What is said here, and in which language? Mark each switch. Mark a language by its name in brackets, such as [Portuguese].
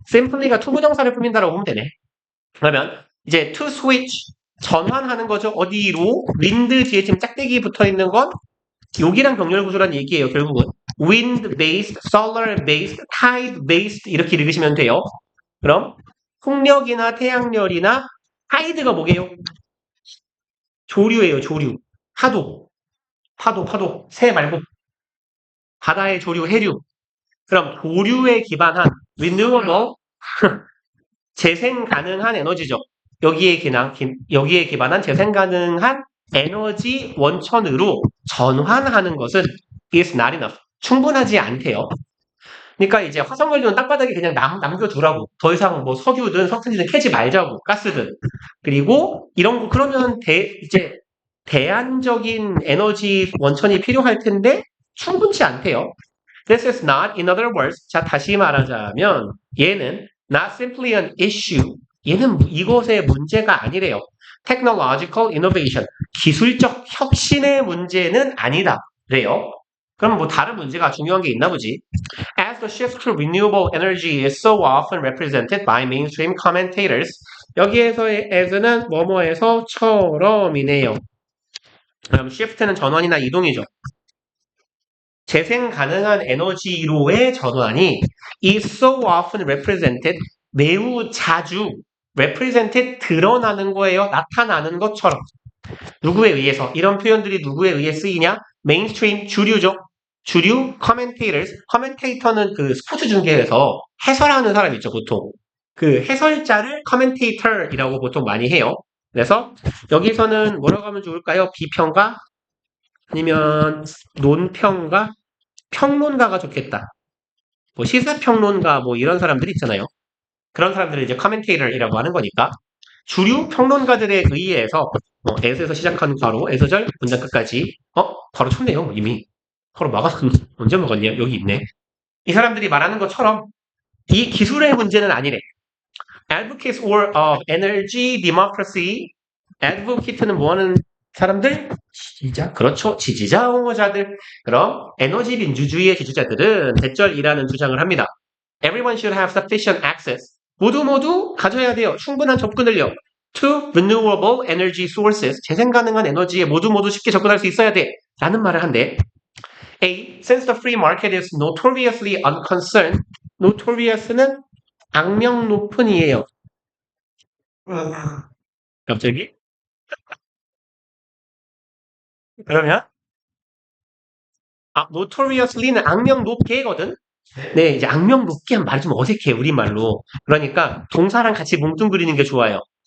[Korean] simply가 투부정사를 꾸민다라고 보면 되네. 그러면 이제 [English] to switch [Korean] 전환하는 거죠. 어디로? wind 뒤에 지금 짝대기 붙어 있는 건 여기랑 병렬 구조란 얘기예요. 결국은 [English] wind based, solar based, tide based [Korean] 이렇게 읽으시면 돼요. 그럼 풍력이나 태양열이나 타이드가 뭐게요? 조류예요. 조류. 파도. 새 말고 바다의 조류, 해류. 그럼 조류에 기반한 renewable 재생 가능한 에너지죠. 여기에 기반한 재생 가능한 에너지 원천으로 전환하는 것은 [English] is not enough. [Korean] 충분하지 않대요. 그러니까 이제 화석연료는 땅바닥에 그냥 남겨두라고. 더 이상 뭐 석유든 석탄이든 캐지 말자고. 가스든. 그리고 이런 거 그러면 이제 대안적인 에너지 원천이 필요할 텐데 충분치 않대요. [English] This is not, in other words, [Korean] 자 다시 말하자면 얘는 [English] not simply an issue. [Korean] 얘는 이것의 문제가 아니래요. [English] technological innovation. [Korean] 기술적 혁신의 문제는 아니다. 래요. 그럼 뭐 다른 문제가 중요한 게 있나 보지. [English] As the shift to renewable energy is so often represented by mainstream commentators. [Korean] 여기에서의 as는 뭐뭐에서처럼이네요. 그럼 shift는 전환이나 이동이죠. 재생 가능한 에너지로의 전환이 [English] is so often represented, [Korean] 매우 자주 represented, 드러나는 거예요. 나타나는 것처럼. 누구에 의해서? 이런 표현들이 누구에 의해 쓰이냐? mainstream, 주류죠. 주류, commentators. commentator는 그 스포츠 중계에서 해설하는 사람 있죠, 보통. 그 해설자를 commentator이라고 보통 많이 해요. 그래서 여기서는 뭐라고 하면 좋을까요? 비평가? 아니면 논평가? 평론가가 좋겠다. 뭐 시사평론가 뭐 이런 사람들이 있잖아요. 그런 사람들을 이제 commentator이라고 하는 거니까 주류 평론가들에 의해서 에서에서 시작하는 괄호, 에서절, 문장 끝까지 바로 쳤네요, 이미. 바로 막았, 언제 먹었냐? 여기 있네. 이 사람들이 말하는 것처럼 이 기술의 문제는 아니래. [English] Advocates of energy democracy. [Korean] Advocate는 뭐하는 사람들? 지지자? 그렇죠. 지지자, 옹호자들. 그럼 에너지 민주주의의 지지자들은 대절이라는 주장을 합니다. [English] Everyone should have sufficient access. [Korean] 모두 가져야 돼요. 충분한 접근을요. [English] To renewable energy sources. [Korean] 재생 가능한 에너지에 모두 쉽게 접근할 수 있어야 돼. 라는 말을 한대. A. [English] Since the free market is notoriously unconcerned. [Korean] notorious는 악명 높은이에요. 갑자기? 그러면 notoriously는 악명 높게거든. 네, 이제 악명 높게 하면 말이 좀 어색해, 우리말로. 그러니까 동사랑 같이 뭉뚱그리는 게 좋아요.